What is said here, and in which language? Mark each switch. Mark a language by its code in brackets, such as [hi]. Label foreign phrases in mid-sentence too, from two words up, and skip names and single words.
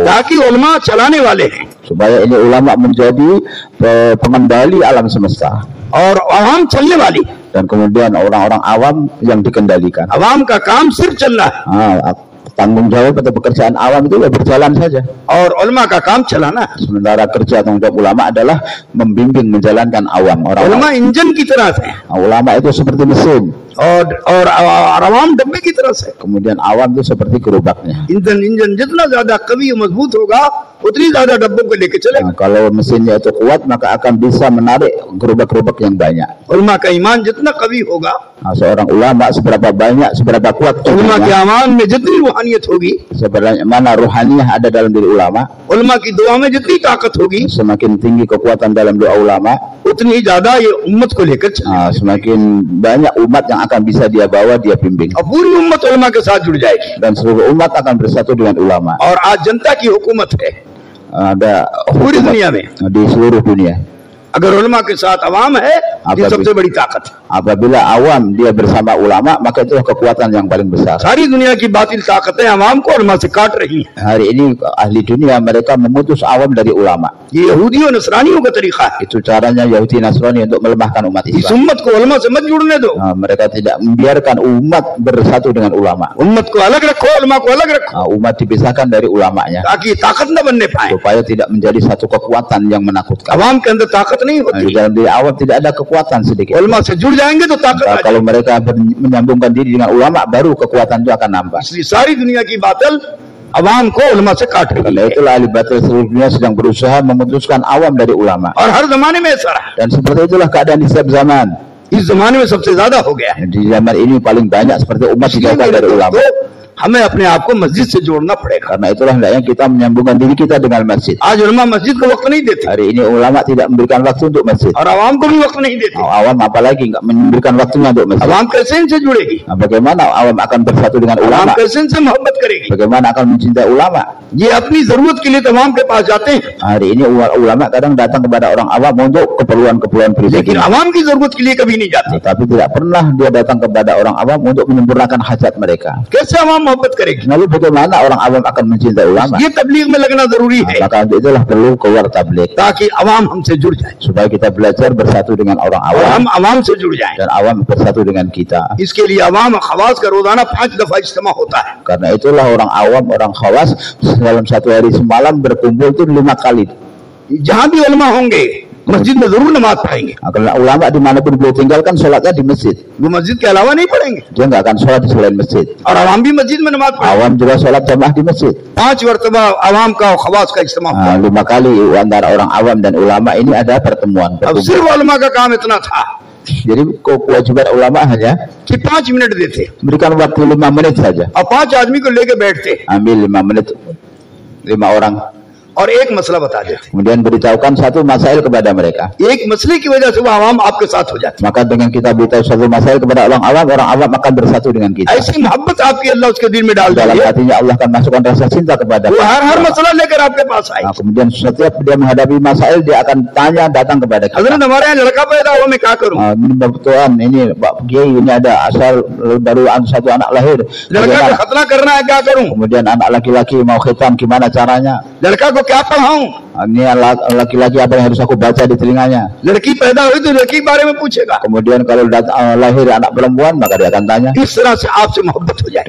[hi] है, ताकि उलमा चलाने वाले हैं [id] Supaya ini ulama menjadi pengendali alam semesta. [hi] और आवाम चलने वाली। [id] Dan kemudian orang-orang awam yang dikendalikan. [hi] आवाम का काम सिर्फ चलना है [id] Tanggung jawab atau pekerjaan awam itu ya berjalan saja. [hi] और उलमा का काम चलाना है। [id] Sementara kerja tanggung jawab ulama adalah membimbing, menjalankan awam. [hi] उलमा [id] Orang-orang [hi] इंजन की तरह से [id] ulama itu seperti mesin. [hi] और आवाम डब्बे की तरह से। [id] Kemudian awam itu seperti gerobaknya. [hi] इंजन जितना ज्यादा कवी मजबूत होगा उतनी ज्यादा डब्बों को लेके चले। [id] Kalau mesinnya itu kuat maka akan bisa menarik gerobak-gerobak yang banyak. [hi] उलमा का ईमान जितना कवी होगा, [id] Seorang ulama seberapa banyak, seberapa kuat [hi] उलमा के [id] imannya, [hi] अमान में जितनी रूहानियत होगी, [id] sebenarnya mana ruhaniyah ada dalam diri ulama, [hi] उलमा की दुआ में जितनी ताकत होगी, [id] semakin tinggi kekuatan dalam doa ulama, [hi] उतनी ही ज्यादा ये उम्मत को लेकर चले। [id] semakin banyak umat yang akan bisa dia bawa, dia bimbing, [hi] और पूरी उम्मत उलमा के साथ जुड़ जाएगी। [id] dan seluruh umat akan bersatu dengan ulama. [hi] और आज जनता की हुकूमत है [id] Ada [hi] पूरी [id] hukumat [hi] दुनिया में। [id] di seluruh dunia. [hi] अगर उलमा के साथ अवाम है, ये [id] Apabila- [hi] सबसे बड़ी ताकत है। [id] Apabila awam dia bersama ulama, maka itu kekuatan yang paling besar. [hi] सारी दुनिया की बातिल ताकतें अवाम को उलमा से काट रही हैं। [id] Hari ini ahli dunia mereka memutus awam dari ulama. [hi] ये यहूदी और नसरानियों का तरीका है। [id] Itu caranya Yahudi Nasrani untuk melemahkan umat [hi] इस [id] Islam. [hi] उम्मत को उलमा से मत जुड़ने दो। [id] Mereka tidak membiarkan umat bersatu dengan ulama. [hi] उम्मत को अलग रखो, उलमा को अलग रखो, [id] Umat dipisahkan dari ulamanya [hi] ताकि ताकत न बनने पाए। [id] supaya tidak menjadi satu kekuatan yang menakutkan. [hi] अवाम के अंदर ताकत नहीं [id] Di [hi] होती। [id] dalam diri awam tidak ada kekuatan sedikit. [hi] उलमा से जुड़ जाएंगे तो ताकत आ [id] Kalau [hi] जाएगी। [id] mereka menyambungkan diri dengan ulama, baru kekuatan itu akan nambah. [hi] इसलिए सारी दुनिया की बातिल अवाम को उलमा से काट रही [id] Karena [hi] है। [id] itulah ahli batil seluruh dunia sedang berusaha memutuskan awam dari ulama. [hi] और हर जमाने में ऐसा रहा। [id] Dan seperti itulah keadaan di setiap zaman. [hi] इस जमाने में सबसे ज्यादा हो गया है। [id] Di zaman ini paling banyak seperti umat [hi] इसलिए [id] dijauhkan [hi] मेरे [id] dari ulama. [hi] दोस्तों, हमें अपने आप को मस्जिद से जोड़ना पड़ेगा। [id] Karena itulah hendaknya kita menyambungkan diri kita dengan masjid. [hi] आज उलमा मस्जिद को वक्त नहीं देते [id] Hari ini ulama tidak memberikan waktu untuk masjid. [hi] और अवाम को भी वक्त नहीं देते। [id] Awam apalagi nggak memberikan waktunya untuk masjid. [hi] अवाम कैसे इनसे जुड़ेगी? [id] Bagaimana awam akan bersatu dengan [hi] अवाम [id] ulama? [hi] कैसे इनसे मोहब्बत करेगी? [id] Bagaimana akan mencintai ulama? [hi] ये अपनी जरूरत के लिए तमाम के पास जाते हैं, [id] Hari ini ulama kadang datang kepada orang awam untuk keperluan-keperluan pribadi. [hi] लेकिन अवाम की जरूरत के लिए कभी नहीं जाते। [id] Tapi tidak pernah dia datang kepada orang awam untuk menyempurnakan hajat mereka. [hi] कैसे अवाम मोहब्बत करेगी? [id] Lalu bagaimana orang awam akan mencintai ulama? [hi] ये तबलीग में लगना जरूरी है [id] Maka untuk itulah perlu keluar tabligh [hi] ताकि अवाम हमसे जुड़ जाए [id] supaya kita belajar bersatu dengan orang [hi] और [id] awam [hi] हम अवाम से जुड़ जाएं। [id] dan awam bersatu dengan kita. [hi] इसके लिए अवाम और खवास का रोजाना 5 दफा इज्तिमा होता है। [id] Karena itulah orang awam, orang khawas dalam satu hari semalam berkumpul itu 5 kali. [hi] जहाँ भी उलमा होंगे मस्जिद में जरूर नमाज पढ़ेंगे। [id] Karena ulama dimanapun beliau tinggalkan sholatnya di masjid. [hi] वो मस्जिद के अलावा नहीं पढ़ेंगे [id] Dia nggak akan sholat di selain masjid. [hi] और अवाम भी मस्जिद में नमाज पढ़ेंगे। [id] Awam juga sholat jamaah di masjid. [hi] 5 मरतबा अवाम का और खवास का इज्तिमा हुआ। [id] 5 kali antara orang awam dan ulama ini ada pertemuan. [hi] अब सिर्फ उलमा का काम इतना था [id] Jadi kewajiban ulama hanya [hi] कि 5 मिनट देते [id] berikan waktu 5 menit saja. [hi] और 5 आदमी को लेके बैठते [id] Ambil 5 menit 5 orang. [hi] और एक मसला बता देते। [id] Kemudian beritahukan satu masail kepada mereka. [hi] एक मसले की वजह से वो अवाम आपके साथ हो जाते। [id] Maka dengan kita beritahu satu masail kepada orang awam akan bersatu dengan kita. [hi] ऐसी मोहब्बत आपकी अल्लाह उसके दिल में डाल [id] Dalam [hi] देगी, [id] hatinya Allah akan masukkan rasa cinta kepada [hi] वो हर [id] kita. [hi] मसला लेकर आपके पास आए। [id] Kemudian setiap dia menghadapi masail dia akan datang kepada kita. [hi] हजरत हमारे यहाँ लड़का पैदा हुआ, मैं क्या करूँ? [id] Ini Tuhan, ini Pak Kiai, ini ada asal baru satu anak lahir. [hi] लड़का को [id] Bagaimana? [hi] खतना करना है, क्या करूँ? [id] Kemudian anak laki-laki mau khitan, gimana caranya? [hi] लड़का को क्या पढ़ाऊँ? [id] Ini laki-laki apa yang harus aku baca di telinganya? [hi] लड़की पैदा हुई तो लड़की के बारे में पूछेगा। [id] Kemudian kalau lahir anak perempuan maka dia akan tanya. [hi] इस तरह से आपसे मोहब्बत हो जाए।